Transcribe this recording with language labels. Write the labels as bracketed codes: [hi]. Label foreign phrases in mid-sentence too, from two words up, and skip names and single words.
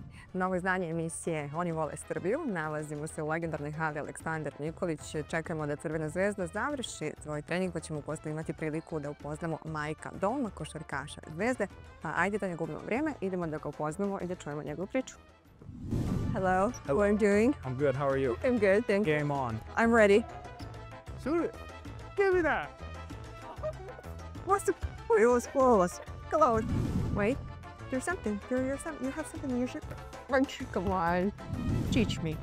[sr] Novo izdanje emisije Oni vole Srbiju. Nalazimo se u legendarnoj hali Aleksandar Nikolić. Čekamo da Crvena zvezda završi svoj trening, pa ćemo posle imati priliku da upoznamo Majka Doma, košarkaša Zvezde. Pa ajde da ne gubimo vrijeme, idemo da ga upoznamo i da čujemo njegovu priču. [en] Hello, how are you doing? I'm good, how are you? I'm good, thank you. Game on. I'm ready. Shoot it. Give me that. What's the... It was close. Close. Wait, there's something. You have something in your shirt. Come on. Teach me.